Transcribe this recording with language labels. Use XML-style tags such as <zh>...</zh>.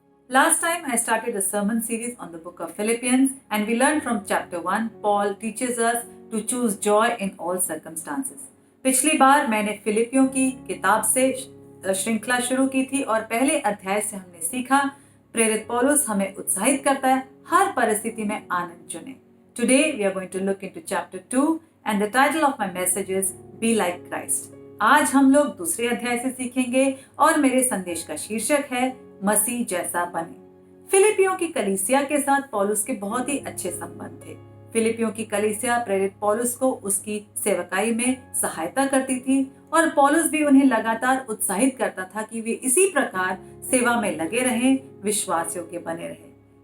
<en>Last time I started a sermon series on the book of Philippians and we learned from chapter 1, Paul teaches us to choose joy in all circumstances.</en> <hi>पिछली बार मैंने फिलिपियों की किताब से श्रृंखला शुरू की थी और पहले अध्याय से हमने सीखा प्रेरित पौलुस हमें उत्साहित करता है हर परिस्थिति में आनंद चुने।</hi> <en>Today we are going to look into chapter 2 and the title of my message is Be Like Christ.</en> <hi>आज हम लोग दूसरे अध्याय से सीखेंगे और मेरे संदेश का शीर्षक है मसीह जैसा बने। फिलिपियों की कलीसिया के साथ पौलुस के बहुत ही अच्छे संबंध थे। फिलिपियों की कलीसिया प्रेरित पौलुस को उसकी सेवकाई में सहायता करती थी और पौलुस भी उन्हें लगातार उत्साहित करता था कि वे इसी प्रकार सेवा में लगे रहें, विश्वासियों के बने रहें।</hi>